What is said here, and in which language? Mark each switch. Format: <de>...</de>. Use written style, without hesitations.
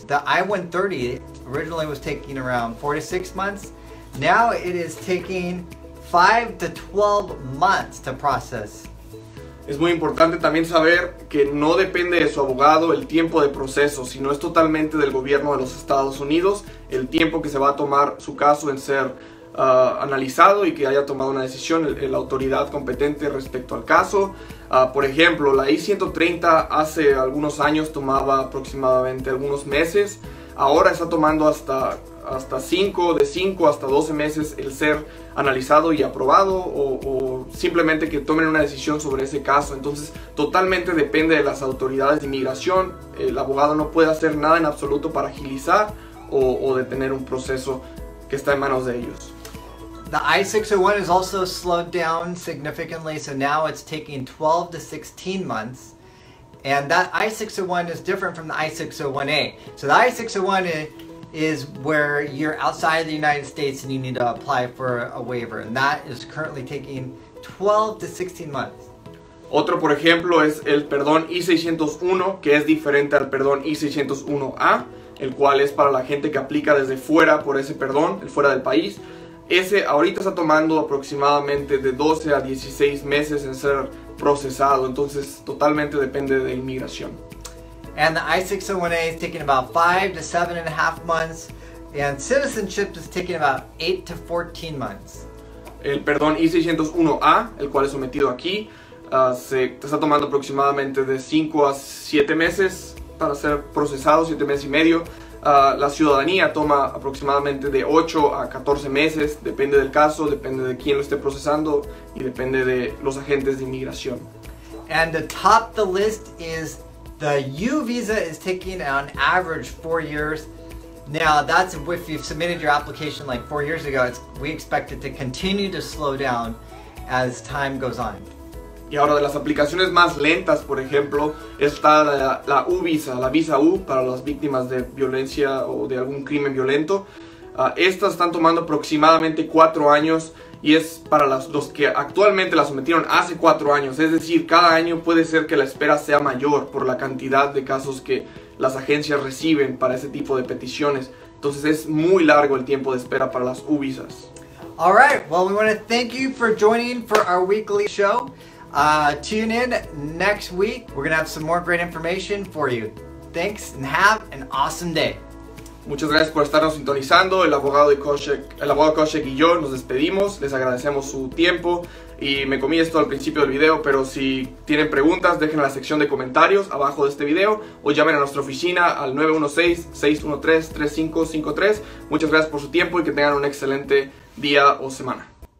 <en>The I-130 originally was taking around 4 to 6 months. Now it is taking 5 to 12 months to process.</en> <es>Es muy importante también saber que no depende de su abogado el tiempo de proceso, sino es totalmente del gobierno de los Estados Unidos el tiempo que se va a tomar su caso en ser analizado y que haya tomado una decisión la autoridad competente respecto al caso. Por ejemplo, la I-130 hace algunos años tomaba aproximadamente algunos meses, ahora está tomando hasta 5 hasta 12 meses el ser analizado y aprobado o simplemente que tomen una decisión sobre ese caso. Entonces totalmente depende de las autoridades de inmigración. El abogado no puede hacer nada en absoluto para agilizar o detener un proceso que está en manos de ellos.</es> <en>The I-601 is also slowed down significantly, so now it's taking 12 to 16 months. And that I-601 is different from the I-601A. So the I-601 is where you're outside of the United States and you need to apply for a waiver. And that is currently taking 12 to 16 months.</en> <es>Otro, por ejemplo, es el perdón I-601, que es diferente al perdón I-601A, el cual es para la gente que aplica desde fuera por ese perdón, el fuera del país. Ese ahorita está tomando aproximadamente de 12 a 16 meses en ser procesado, entonces totalmente depende de inmigración.</es> <en>And the I-601A is taking about 5 to 7.5 months, and citizenship is taking about 8 to 14 months.</en> <es>El perdón I-601A, el cual es sometido aquí, se está tomando aproximadamente de 5 a 7 meses para ser procesado, 7 meses y medio. La ciudadanía toma aproximadamente de 8 a 14 meses, depende del caso, depende de quién lo esté procesando y depende de los agentes de inmigración.</es> <en>And to top the list is the U visa is taking on average 4 years. Now that's if you've submitted your application like 4 years ago, we expect it to continue to slow down as time goes on.</en> <es>Y ahora de las aplicaciones más lentas, por ejemplo, está la U-Visa, la Visa U para las víctimas de violencia o de algún crimen violento. Estas están tomando aproximadamente 4 años y es para los que actualmente la sometieron hace 4 años. Es decir, cada año puede ser que la espera sea mayor por la cantidad de casos que las agencias reciben para ese tipo de peticiones. Entonces es muy largo el tiempo de espera para las U-Visas.</es> <en>All right, well, we want to thank you for joining for our weekly show. Tune in next week. We're going to have some more great information for you. Thanks and have an awesome day.</en> <es>Muchas gracias por estarnos sintonizando. El abogado Koshek y yo nos despedimos. Les agradecemos su tiempo y me comí esto al principio del video, pero si tienen preguntas dejen en la sección de comentarios abajo de este video o llamen a nuestra oficina al 916-613-3553. Muchas gracias por su tiempo y que tengan un excelente día o semana.</es>